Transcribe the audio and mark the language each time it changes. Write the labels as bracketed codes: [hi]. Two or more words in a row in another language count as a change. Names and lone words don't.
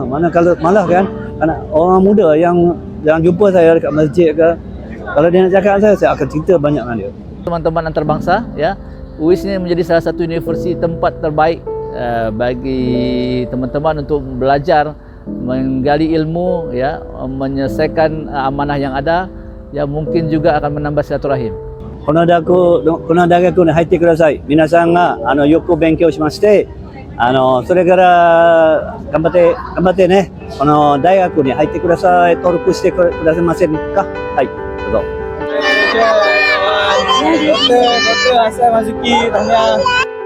[ms] Mana kalau malah kan anak orang muda yang jumpa saya dekat masjid ke, kalau dia nak cakap dengan saya akan cerita banyak dengan dia. [id] Teman-teman antarabangsa ya, UIS ini menjadi salah satu universiti tempat terbaik bagi teman-teman untuk belajar, menggali ilmu ya, menyelesaikan amanah yang ada, yang mungkin juga akan menambah silaturahim. [ja] この大学に入ってください。皆さんがよく勉強しまして、それから頑張ってね、この大学に入ってください。登録してくださいませんか？はい、どうぞ。 [ms] Dokter Hassan Mazuki, tahniah.